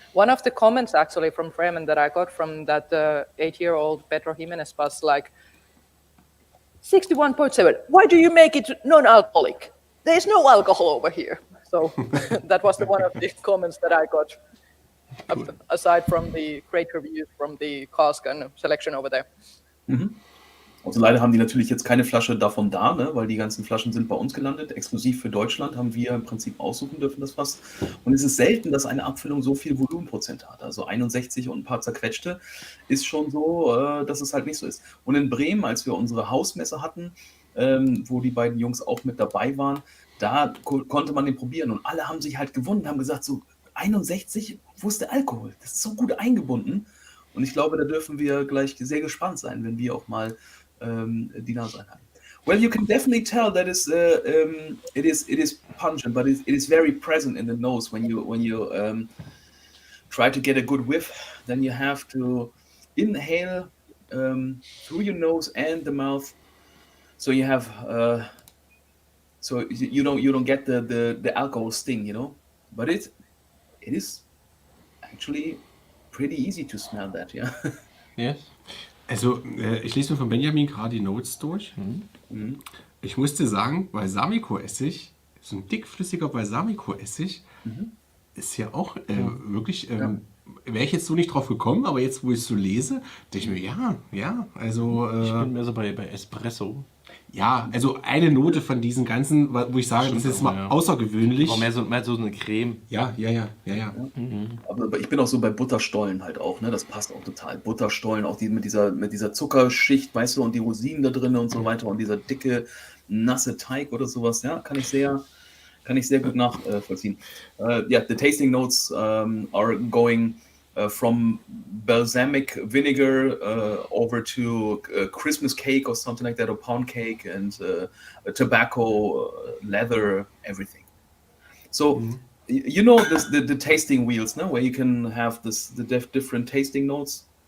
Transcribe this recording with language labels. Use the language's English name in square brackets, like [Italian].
[English] One of the comments actually from Bremen that I got from that 8-year-old Pedro Jimenez was like, 61.7, why do you make it non-alcoholic? There's no alcohol over here. So that was one of the comments that I got, aside from the great reviews from the cask and selection over there. [German] Also leider haben die natürlich jetzt keine Flasche davon da, ne? Weil die ganzen Flaschen sind bei uns gelandet. Exklusiv für Deutschland haben wir im Prinzip aussuchen dürfen das Fass. Und es ist selten, dass eine Abfüllung so viel Volumenprozent hat. Also 61 und ein paar zerquetschte ist schon so, dass es halt nicht so ist. Und in Bremen, als wir unsere Hausmesse hatten, wo die beiden Jungs auch mit dabei waren, da konnte man den probieren. Und alle haben sich halt gewundert, haben gesagt, so 61, wo ist der Alkohol? Das ist so gut eingebunden. Und ich glaube, da dürfen wir gleich sehr gespannt sein, wenn wir auch mal die Nase einhalten. [English] Well, you can definitely tell that it is pungent, but it is very present in the nose when you try to get a good whiff. Then you have to inhale through your nose and the mouth, so you have so you don't get the alcohol sting, you know. But it is actually pretty easy to smell that, yeah. Yes. [German] Also, ich lese mir von Benjamin gerade die Notes durch. Ich musste sagen, Balsamico-Essig, so ein dickflüssiger Balsamico-Essig, ist ja auch wirklich, wäre ich jetzt so nicht drauf gekommen, aber jetzt, wo ich es so lese, denke ich mir, ja, also... Ich bin mehr so bei Espresso. Ja, also eine Note von diesen ganzen, wo ich sage, das ist mal außergewöhnlich. Aber mehr so eine Creme. Ja. Aber ich bin auch so bei Butterstollen halt auch, ne? Das passt auch total. Butterstollen, auch die mit dieser Zuckerschicht, weißt du, und die Rosinen da drin und so weiter und dieser dicke, nasse Teig oder sowas, ja, kann ich sehr gut nachvollziehen. [English] The tasting notes are going from balsamic vinegar over to Christmas cake or something like that, or pound cake, and tobacco, leather, everything. So you know the tasting wheels, no, where you can have the different tasting notes.